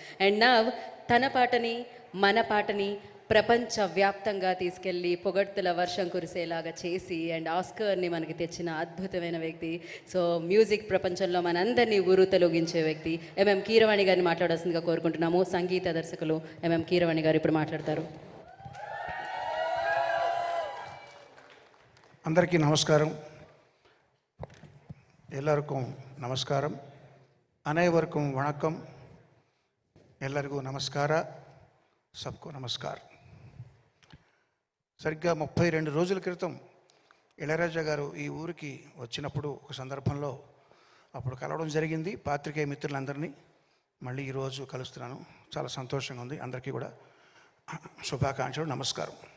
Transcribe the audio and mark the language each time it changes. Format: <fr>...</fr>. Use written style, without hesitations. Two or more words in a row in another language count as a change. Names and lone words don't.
<te>అండ్ నా తన పాటని మన పాటని ప్రపంచవ్యాప్తంగా తీసుకెళ్ళి పొగడ్తల వర్షం కురిసేలాగా చేసి అండ్ ఆస్కర్ని మనకి తెచ్చిన అద్భుతమైన వ్యక్తి, సో మ్యూజిక్ ప్రపంచంలో మనందరినీ ఉరుతలొగించే వ్యక్తి ఎంఎం కీరవాణి గారిని మాట్లాడాల్సిందిగా కోరుకుంటున్నాము. సంగీత దర్శకులు ఎంఎం కీరవాణి గారు ఇప్పుడు మాట్లాడతారు. అందరికీ నమస్కారం.</te> <kn>ಎಲ್ಲರಿಗೂ ನಮಸ್ಕಾరం.</kn> <ta>அனைவருக்கும் வணக்கம்.</ta> <kn>ಎಲ್ಲರಿಗೂ ನಮಸ್ಕಾರ.</kn> <hi>सबको नमस्कार.</hi> <te>సరిగ్గా 32 రోజుల క్రితం ఇళయరాజా గారు ఈ ఊరికి వచ్చినప్పుడు ఒక సందర్భంలో అప్పుడు కలవడం జరిగింది. పాత్రికేయ మిత్రులందరినీ మళ్ళీ ఈరోజు కలుస్తున్నాను. చాలా సంతోషంగా ఉంది. అందరికీ కూడా శుభాకాంక్షలు, నమస్కారం.</te>